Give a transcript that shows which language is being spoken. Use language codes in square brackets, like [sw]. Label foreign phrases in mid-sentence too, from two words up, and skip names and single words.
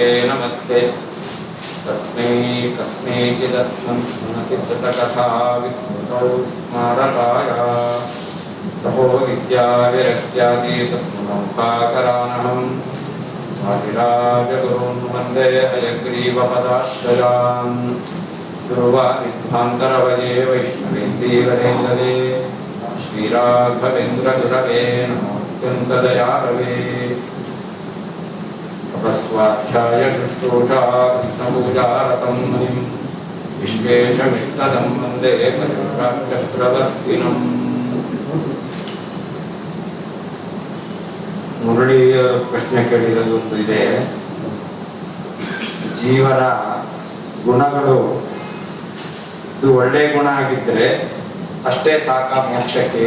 [sa] नमस्ते तस्मै कस्मैचिदस्मन् मनसि कृतकथा विस्मृतौ स्मारकाय तपो विद्या विरक्त्यादि सत्मनोपाकरानहम् वादिराजगुरून् वन्दे हयग्रीवपदाश्रयान् दुर्वादिध्वान्तरवये वैष्णवेन्दीवरेन्दवे श्रीराघवेन्द्रगुरवे नमोऽत्यन्तदयारवे तपस्वाध्याय शुश्रूषा कृष्णपूजारतं मुनिं विश्वेशमिष्टदं वन्दे परिव्राट्यप्रवर्तिनम् [kn] ಮುರಳಿಯ ಪ್ರಶ್ನೆ ಕೇಳಿರೋದು ಒಂದು ಇದೆ. ಜೀವನ ಗುಣಗಳು ಇದು ಒಳ್ಳೆ ಗುಣ ಆಗಿದ್ರೆ ಅಷ್ಟೇ ಸಾಕ ಮೋಕ್ಷಕ್ಕೆ?